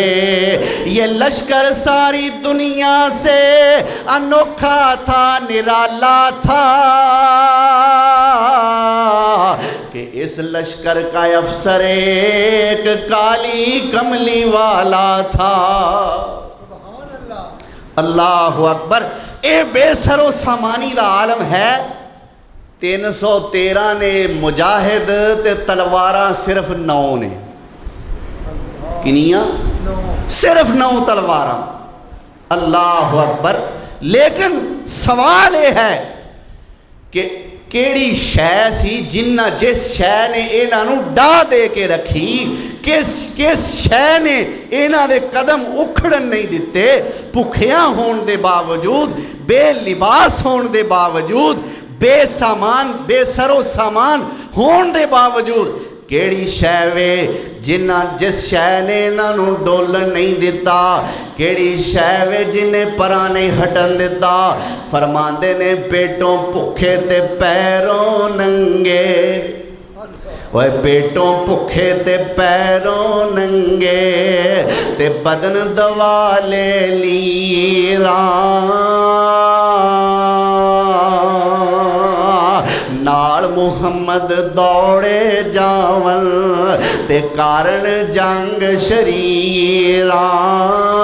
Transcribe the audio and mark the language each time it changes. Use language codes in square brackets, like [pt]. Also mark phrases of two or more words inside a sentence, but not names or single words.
[ur] یہ لشکر ساری دنیا سے انوکھا تھا، نرالا تھا، کہ اس لشکر کا افسر ایک کالی کملی والا تھا. [ar] اللہ اکبر. [pa] اے بے سر و سامانی دا عالم ہے. 313 نے مجاہد تے تلواراں صرف 9 نے. کنیاں؟ صرف 9 تلواراں. [ar] اللہ اکبر. [ur] لیکن سوال یہ ہے کہ [pa] کیڑی شے سی جنہ جس شے نے انہاں نوں ڈا دے کے رکھی، کس شے نے انہاں دے قدم اکھڑن نہیں دیتے، بھکھیاں ہون دے باوجود، بے لباس ہون دے باوجود، بے سامان بے سر و سامان ہون دے باوجود. کیڑی شے وے جس شے نے انہاں نوں ڈولن نہیں دیتا، کیڑی شے وے جنہیں پراں نہیں ہٹن دیتا. فرماندے نے پیٹوں بھکھے تے پیروں ننگے، اوے پیٹوں بھکھے تے پیروں ننگے، تے بدن دوا لے لیراں، نال محمد دوڑے جاون تے کارن جنگ شریراں.